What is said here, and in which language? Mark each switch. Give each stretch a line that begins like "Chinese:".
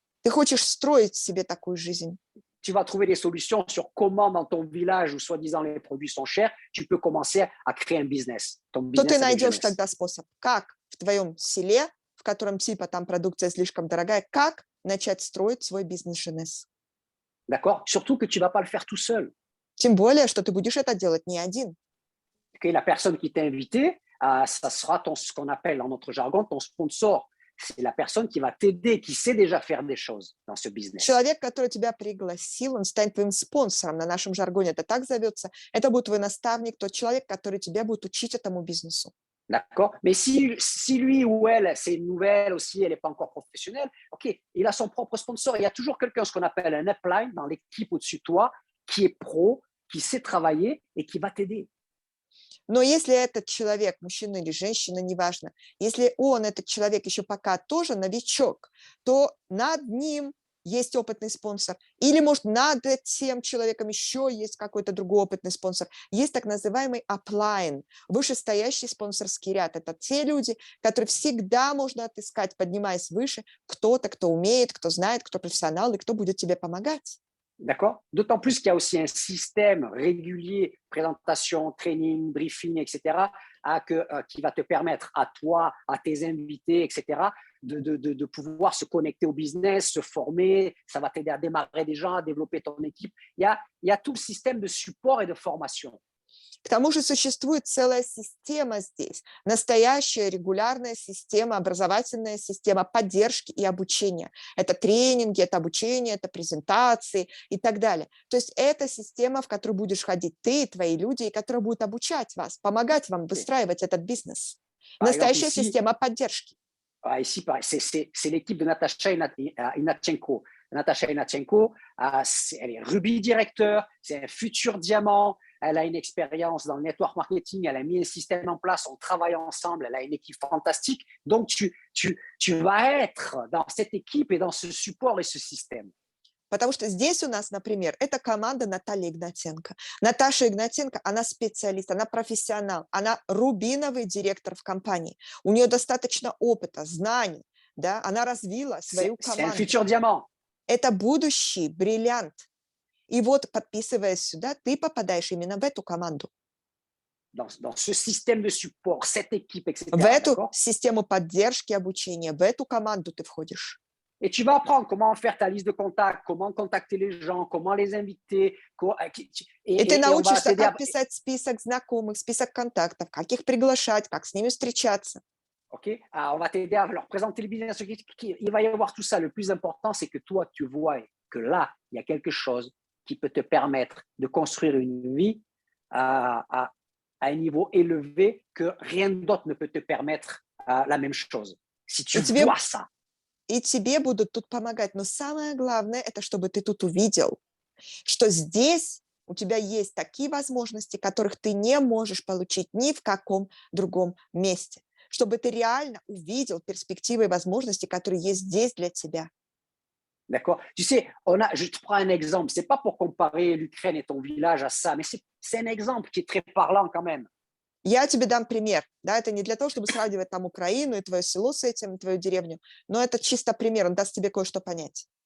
Russian: Ты хочешь строить себе такую жизнь.
French: tu vas trouver des solutions sur comment dans ton village où soi-disant les produits sont chers, tu peux commencer à créer un business. Ton
Russian: То ты
French: business avec
Russian: найдешь
French: Jeunesse.
Russian: тогда способ, как в твоем селе, в котором типа там продукция слишком дорогая, как начать строить свой бизнес Женес.
French: D'accord? Surtout que tu ne vas pas le faire tout seul.
Russian: Тем более, что ты будешь это делать не один.
French: Okay, la personne qui t'a invité, ça sera ce qu'on appelle dans notre jargon ton sponsor. C'est la personne qui va t'aider, qui sait déjà faire des choses dans ce business.
Russian: Человек, который тебя пригласил, он станет твоим спонсором, на нашем жаргоне это так зовется. Это будет твой наставник, тот человек, который тебя будет учить этому бизнесу.
French: D'accord? Mais si lui ou elle, c'est une nouvelle aussi, elle n'est pas encore professionnelle, ok, il a son propre sponsor. Il y a toujours quelqu'un, ce qu'on appelle un upline dans l'équipe au-dessus de toi, qui est pro, qui sait travailler et qui va t'aider.
Russian: Но если этот человек, мужчина или женщина, неважно, если он, этот человек, еще пока тоже новичок, то над ним есть опытный спонсор. Или, может, над тем человеком еще есть какой-то другой опытный спонсор. Есть так называемый upline, вышестоящий спонсорский ряд. Это те люди, которые всегда можно отыскать, поднимаясь выше, кто-то, кто умеет, кто знает, кто профессионал и кто будет тебе помогать.
French: D'accord? D'autant plus qu'il y a aussi un système régulier, présentation, training, briefing, etc., qui va te permettre à toi, à tes invités, etc., de pouvoir se connecter au business, se former. Ça va t'aider à démarrer des gens, à développer ton équipe. Il y a tout le système de support et de formation.
Russian: К тому же существует целая система здесь, настоящая регулярная система, образовательная система поддержки и обучения. Это тренинги, это обучение, это презентации и так далее. То есть это система, в которую будешь ходить ты, твои люди, и которая будет обучать вас, помогать вам выстраивать этот бизнес.
French: Par exemple,
Russian: Настоящая
French: ici,
Russian: система поддержки.
French: ici c'est l'équipe de Natacha Inatchenko. Natacha Inatchenko, elle est Ruby directeur, c'est un futur diamant, elle a une expérience dans le network marketing, elle a mis un système en place, on travaille ensemble, elle a une équipe fantastique. Donc, tu vas être dans cette équipe et dans ce support et ce système.
Russian: Потому что здесь у нас, например, это команда Натальи Игнатенко. Наташа Игнатенко, она специалист, она профессионал, она рубиновый директор в компании. У нее достаточно опыта, знаний, да? Она развила свою
French: C'est un
Russian: команду.
French: futur diamant.
Russian: Это будущий бриллиант. И вот, подписываясь сюда, ты попадаешь именно в эту команду,
French: Dans ce système de support, cette équipe, etc.
Russian: в эту
French: d'accord?
Russian: систему поддержки обучения, в эту команду ты входишь.
French: Et tu vas apprendre comment faire ta liste de contacts, comment contacter les gens, comment les inviter.
Russian: И ты
French: Et on va
Russian: научишься,
French: t'aider à...
Russian: как писать список знакомых, список контактов, как их приглашать, как с ними встречаться.
French: OK? Alors, on va t'aider à leur présenter le business. Il va y avoir tout ça. Le plus important, c'est que toi, tu vois que là, il y a quelque chose qui peut te permettre de construire une vie à un niveau élevé que rien d'autre ne peut te permettre la même chose. Si tu Et tu veux- vois ça.
Russian: И тебе будут тут помогать. Но самое главное, это чтобы ты тут увидел, что здесь у тебя есть такие возможности, которых ты не можешь получить ни в каком другом месте. Чтобы ты реально увидел перспективы и возможности, которые есть здесь для тебя.
French: D'accord? Tu sais, je te prends un exemple. C'est pas pour comparer l'Ukraine et ton village à ça, mais c'est un exemple qui est très parlant quand même.
Russian: Я тебе дам пример. Да, это не для того, чтобы сравнивать там Украину и твое село с этим, твою деревню, но это чисто пример, он даст тебе кое-что понять.